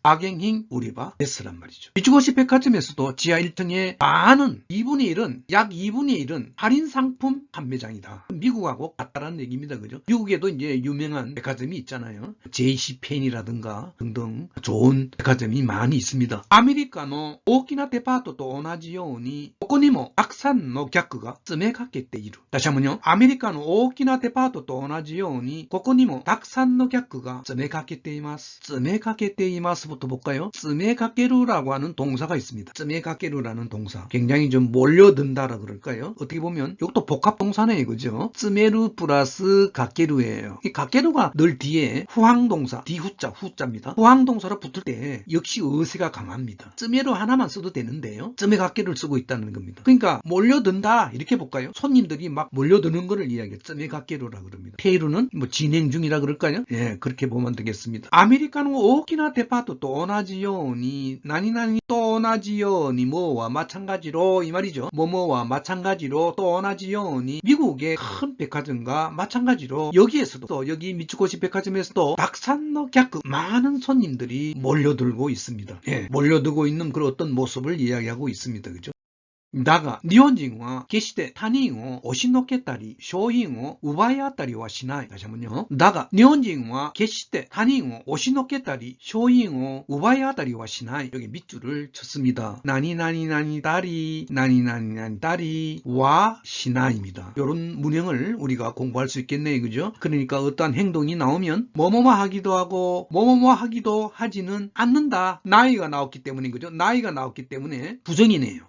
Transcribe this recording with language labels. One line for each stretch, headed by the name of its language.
Korean: 바갱힝 우리바 데스란 말이죠. 미츠코시 백화점에서도 지하 1층의 반은, 2분의 1은, 약 2분의 1은 할인 상품 판매장이다. 미국하고 같다라는 얘기입니다. 그죠? 미국에도 이제 유명한 백화점이 있잖아요. JC펜이라든가 등등 좋은 백화점이 많이 있습니다.
Japanese: 아메리카노 오키나 데파토と同じようにここにもたくさんの客が詰めかけている。
Korean: 다시 한번요.
Japanese: 아메리카の大きなデパートと同じようにここにもたくさんの客が詰めかけています. 詰めかけています
Korean: 부터 볼까요? 詰めかける라고 하는 동사가 있습니다. 詰めかける라는 동사. 굉장히 좀 몰려든다라 그럴까요? 어떻게 보면 이것도 복합 동사네요. 그죠? 詰める플러스 가케루예요. 이 가케루가 늘 뒤에 후항동사, 뒤후자, 후자입니다. 후항동사로 붙을 때 역시 의세가 강합니다. 詰める 하나만 써도 되는데요. 詰め가케를 쓰고 있다는 겁니다. 그러니까 몰려든다 이렇게 볼까요? 손님들이 막 몰려드는 거를 이야기해요. 쯔메 가케루라 그럽니다. 페이루는 뭐 진행 중이라 그럴까요? 예, 그렇게 보면 되겠습니다. 아메리카노 오키나 데파토 또 오나지요니 나니나니 또 오나지요니 뭐와 마찬가지로 이 말이죠. 뭐뭐와 마찬가지로 또 오나지요니 미국의 큰 백화점과 마찬가지로 여기에서도 또 여기 미츠코시 백화점에서도 닥산노 객 많은 손님들이 몰려들고 있습니다. 예, 몰려들고 있는 그런 어떤 모습을 이야기하고 있습니다. 그죠?
Japanese: だが、日本人は決して他人を押しのけたり、商品を奪い合ったりはしない。
Korean: 다시 한번요.
Japanese: だが、日本人は決して他人を押しのけたり、商品を奪い合ったりはしない.
Korean: 여기 밑줄을 쳤습니다. 나니나니나니 다리, 나니나니나니 다리, 와 시나입니다. 이런 문형을 우리가 공부할 수 있겠네요. 그죠? 그러니까 어떠한 행동이 나오면 뭐뭐뭐 하기도 하고 뭐뭐뭐 하기도 하지는 않는다. 나이가 나왔기 때문에 그죠? 나이가 나왔기 때문에 부정이네요.